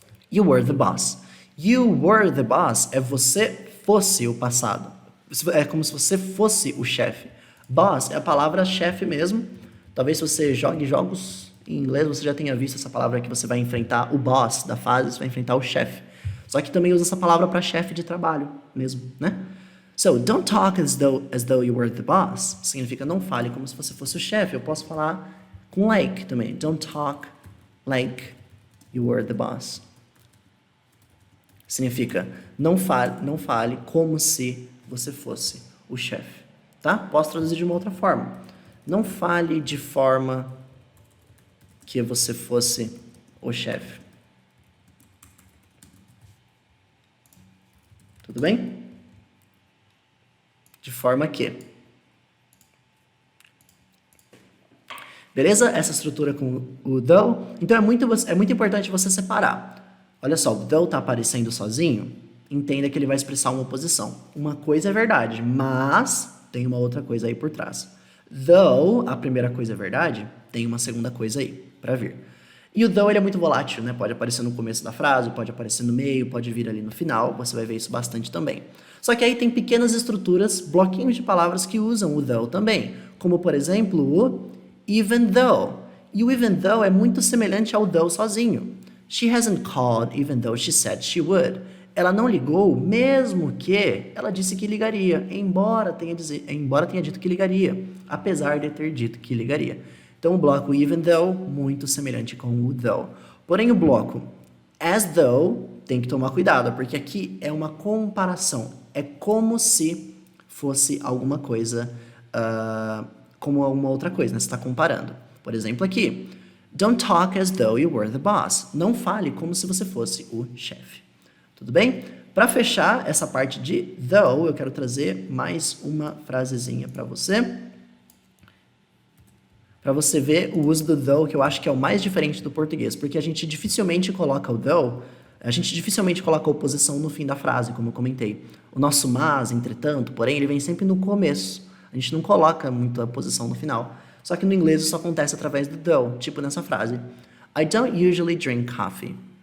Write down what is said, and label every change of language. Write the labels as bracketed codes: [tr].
[en] You were the boss. You were the boss [pt] é você fosse o passado. É como se você fosse o chefe. Boss é a palavra chefe mesmo. Talvez se você jogue jogos em inglês, você já tenha visto essa palavra que você vai enfrentar o boss da fase, você vai enfrentar o chefe. Só que também usa essa palavra para chefe de trabalho mesmo, né? [en] So, don't talk as though you were the boss. [pt] Significa não fale como se você fosse o chefe. Eu posso falar com like também. [en] Don't talk like you were the boss. [pt] Significa não fale como se você fosse o chefe, tá? Posso traduzir de uma outra forma. Não fale de forma que você fosse o chefe. Tudo bem? De forma que. Beleza? Essa estrutura com o though. Então é muito importante você separar. Olha só, o though está aparecendo sozinho, entenda que ele vai expressar uma oposição. Uma coisa é verdade, mas tem uma outra coisa aí por trás. Though a primeira coisa é verdade, tem uma segunda coisa aí para vir. E o though ele é muito volátil, né? Pode aparecer no começo da frase, pode aparecer no meio, pode vir ali no final, você vai ver isso bastante também. Só que aí tem pequenas estruturas, bloquinhos de palavras que usam o though também, como por exemplo o even though. E o even though é muito semelhante ao though sozinho. [en] She hasn't called even though she said she would. [pt] Ela não ligou, mesmo que ela disse que ligaria, embora tenha dito que ligaria, apesar de ter dito que ligaria. Então, o bloco even though, muito semelhante com o though. Porém, o bloco as though, tem que tomar cuidado, porque aqui é uma comparação. É como se fosse alguma coisa, como alguma outra coisa, né? Você está comparando. Por exemplo, aqui. [en] Don't talk as though you were the boss. [pt] Não fale como se você fosse o chefe. Tudo bem? Para fechar essa parte de though, eu quero trazer mais uma frasezinha para você. Para você ver o uso do though, que eu acho que é o mais diferente do português, porque a gente dificilmente coloca o though, a gente dificilmente coloca a oposição no fim da frase, como eu comentei. O nosso mas, entretanto, porém, ele vem sempre no começo. A gente não coloca muito a oposição no final. Só que no inglês isso acontece através do though, tipo nessa frase. [en] I don't usually drink coffee.